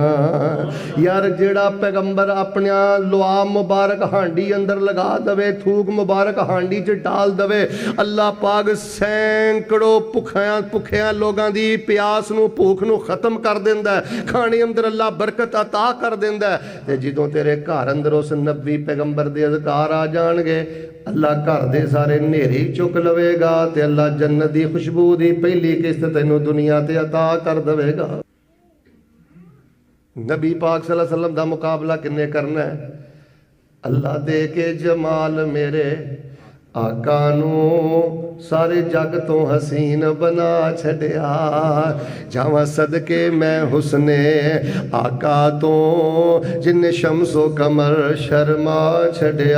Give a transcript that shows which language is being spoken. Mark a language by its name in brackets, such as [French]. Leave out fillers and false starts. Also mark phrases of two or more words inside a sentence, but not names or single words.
[Punjabi] ਯਾਰ ਜਿਹੜਾ ਪੈਗ਼ੰਬਰ ਅਪਣਾ ਲੁਆਬ ਮੁਬਾਰਕ ਹਾਂਡੀ ਅੰਦਰ ਲਗਾ ਦਵੇ, ਥੁੱਕ ਮੁਬਾਰਕ ਹਾਂਡੀ ਚ ਡਾਲ ਦਵੇ, ਅੱਲਾਹ ਪਾਕ ਸੈਂਕੜੋਂ ਭੁੱਖਿਆਂ ਲੋਗੋਂ ਕੀ ਪਿਆਸ ਨੂੰ ਭੁੱਖ ਨੂੰ ਖ਼ਤਮ ਕਰ ਦੇਂਦਾ ਹੈ, ਖਾਣੇ ਅੰਦਰ ਅੱਲਾਹ ਬਰਕਤ ਅਤਾ ਕਰ ਦੇਂਦਾ ਹੈ, खाने अंदर अल्लाह बरकत अता कर देंदा है। ਤੇ ਜਦੋਂ ਤੇਰੇ ਘਰ ਅੰਦਰ ਉਸ ਨਬੀ ਪੈਗ਼ੰਬਰ ਦੇ ਅਜ਼ਕਾਰ ਆ ਜਾਣਗੇ, ਅੱਲਾਹ ਘਰ ਦੇ ਸਾਰੇ ਨ੍ਹੇਰੇ ਚੁੱਕ ਲਵੇਗਾ, ਤੇ ਅੱਲਾਹ ਜੰਨਤ ਦੀ ਖ਼ੁਸ਼ਬੂ ਦੀ ਪਹਿਲੀ ਕਿਸ਼ਤ ਤੈਨੂੰ ਦੁਨੀਆ ਤੇ ਅਤਾ ਕਰ ਦੇਵੇਗਾ। ਨਬੀ ਪਾਕ [Arabic] صلى الله عليه وسلم [Punjabi] ਦਾ ਮੁਕਾਬਲਾ ਕਿੰਨੇ ਕਰਨਾ ਹੈ? ਅੱਲਾਹ ਦੇ ਕੇ ਜਮਾਲ ਮੇਰੇ ਆਕਾ ਨੂੰ ਸਾਰੇ ਜੱਗ ਤੋਂ ਹਸੀਨ ਬਣਾ ਛੱਡਿਆ, ਜਾਵਾਂ ਸਦਕੇ ਮੈਂ ਹੁਸਨੇ ਆਕਾ ਤੋਂ ਜਿੰਨੇ ਸ਼ਮਸੋ ਕਮਰ ਸ਼ਰਮਾ ਛੱਡਿਆ।